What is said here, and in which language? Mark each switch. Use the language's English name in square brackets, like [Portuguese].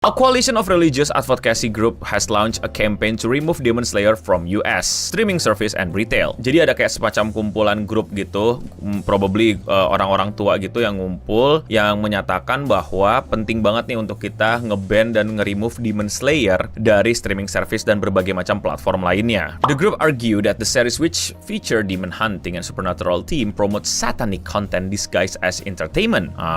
[English] A coalition of religious advocacy group has launched a campaign to remove Demon Slayer from US streaming service and retail. [Indonesian] Jadi ada kayak semacam kumpulan grup gitu, probably orang-orang tua gitu yang ngumpul, yang menyatakan bahwa penting banget nih untuk kita nge-ban dan nge-remove Demon Slayer dari streaming service dan berbagai macam platform lainnya. [English] The group argue that the series which feature demon hunting and supernatural theme promotes satanic content disguised as entertainment.